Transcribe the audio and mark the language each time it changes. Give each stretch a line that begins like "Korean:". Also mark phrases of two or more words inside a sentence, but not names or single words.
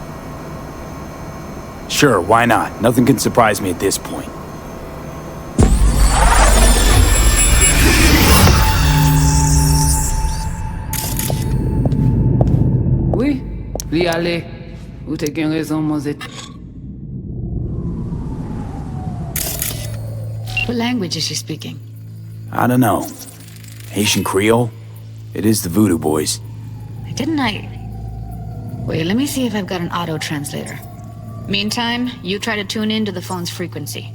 English: Sure, why not? Nothing can surprise me at this point.
Haitian Creole: Oui, li ale. Ou te gen raison, Mozet.
English: What language is she speaking? I don't know. Haitian Creole? It is the Voodoo Boys. Didn't I... Wait, let me see if I've got an auto-translator. Meantime, you try to tune into the phone's frequency.